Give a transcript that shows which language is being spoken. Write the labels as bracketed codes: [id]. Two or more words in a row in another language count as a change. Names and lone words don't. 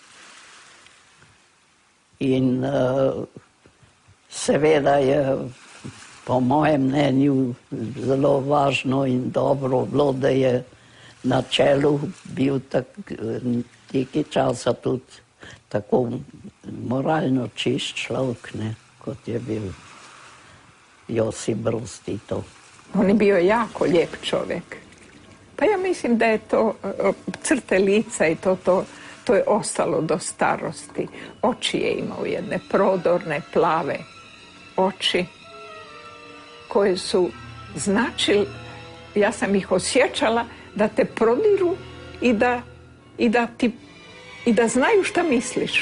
[sl] In seveda je po mojem mnenju zelo važno in dobro bilo, da je na čelu bil nekaj časa tudi tako moralno čist človek, kot je bil Josip Broz Tito. [bs] On je bio jako lijep čovjek. Pa ja mislim da je to crte lica i to je ostalo do starosti. Oči je imao jedne prodorne, plave oči koje su značili, ja sam ih osjećala, da te prodiru i da znaju šta misliš.